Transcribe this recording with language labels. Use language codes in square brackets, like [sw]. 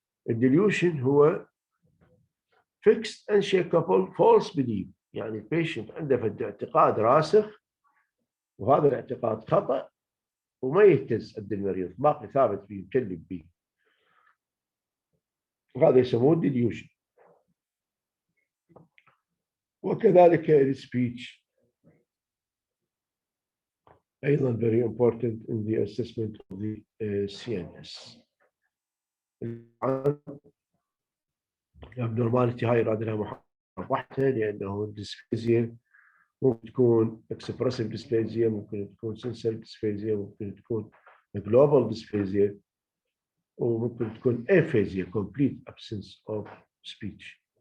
[ar] الديليوشن هو [en] fixed unshakable false belief [ar] يعني البيشنت عنده اعتقاد راسخ وهذا الاعتقاد خطأ وما يهتز عند المريض، باقي ثابت فيه مكلف به، وهذا يسموه الديليوشن. وكذلك السبيتش أيضا [en] very important in the assessment of the CNS. [ar] الابنورماليتي هاي يراد لها محاضرة واحدة لأنه الديسفيزيا ممكن تكون اكسبرسيف ديسفيزيا، ممكن تكون سنسوري ديسفيزيا، ممكن تكون جلوبال ديسفيزيا، وممكن تكون [en] aphasia complete absence of speech.